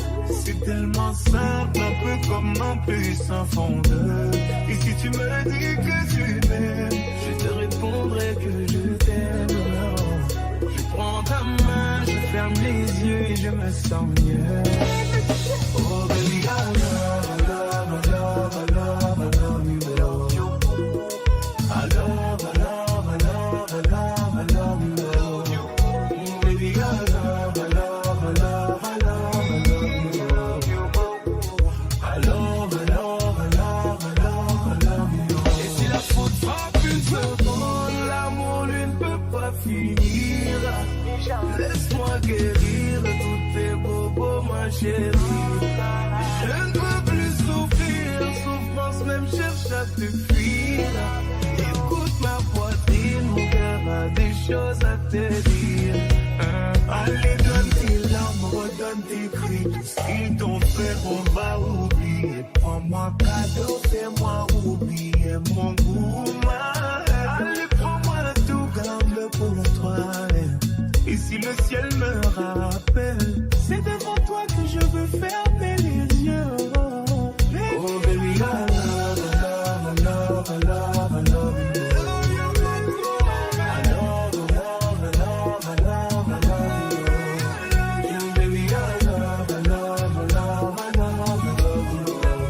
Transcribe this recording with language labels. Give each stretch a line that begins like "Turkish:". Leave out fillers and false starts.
French: C'est tellement simple, un peu comme un puissant fondeur. Et si tu me dis que tu m'aimes, je te répondrai que je t'aime. Je prends ta main, je ferme les yeux et je me sens mieux.
English: Oh baby, I love, I love, I love, I love, I love you. I love, I love, I love, I love, I love you. Oh baby, I love, I love, I love, I love, I love you. I love, I love, I love, I love, I love you.
French: Et si la faute frappe une seconde, l'amour lui ne peut pas finir. Laisse-moi guérir tous tes bobos, ma chérie. Je ne peux plus souffrir, souffrance même cherche à te fuir. Écoute ma poitrine, mon cœur a des choses à te dire. Allez, donne tes larmes, redonne tes cris. Tout ce qu'ils t'ont fait, on va oublier. Prends-moi cadeau, fais-moi oublier mon goût. Allez, prends-moi tout, garde-le pour toi. Et si le ciel me rappelle, c'est devant toi que je veux fermer les yeux.
English: Oh baby, I love, I love, I love, I love, I love you. I love, I love, I love, I love, I love you. You baby, I love, I love, I love, I love, I love you.